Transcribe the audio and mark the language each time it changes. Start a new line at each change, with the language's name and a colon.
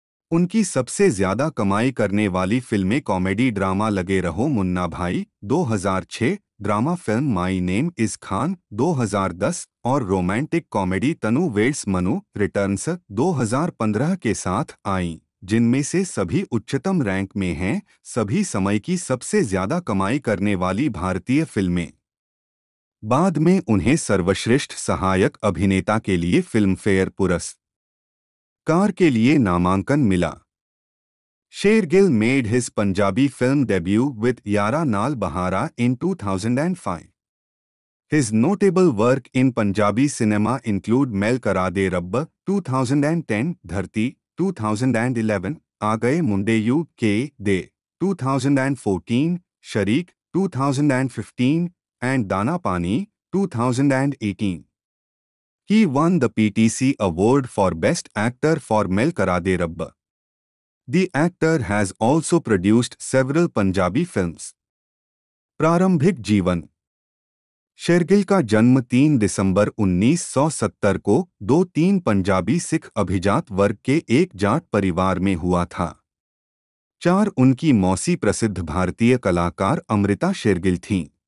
Hindi: उनकी सबसे ज्यादा कमाई करने वाली फिल्में कॉमेडी ड्रामा लगे रहो मुन्ना भाई 2006, drama film my name is Khan 2010 और रोमांटिक कॉमेडी तनु वेड्स मनु रिटर्न्स 2015 के साथ आईं, जिनमें से सभी उच्चतम रैंक में हैं, सभी समय की सबसे ज्यादा कमाई करने वाली भारतीय फिल्में। बाद में उन्हें सर्वश्रेष्ठ सहायक अभिनेता के लिए फिल्मफेयर पुरस्कार के लिए नामांकन मिला।
English: Shergill made his Punjabi film debut with Yara Naal Bahara in 2005. His notable work in Punjabi cinema include Mail Kara De Rabb 2010, Dharti 2011, Aa Gaye Munde U.K. De 2014, Shareek 2015, and Dana Pani 2018. He won the PTC Award for Best Actor for Mail Kara De Rabb. The actor has also produced several Punjabi films.
Hindi: प्रारंभिक जीवन। शेरगिल का जन्म 3 दिसंबर 1970 को 2-3 पंजाबी सिख अभिजात वर्ग के एक जाट परिवार में हुआ था। 4 उनकी मौसी प्रसिद्ध भारतीय कलाकार अमृता शेरगिल थीं।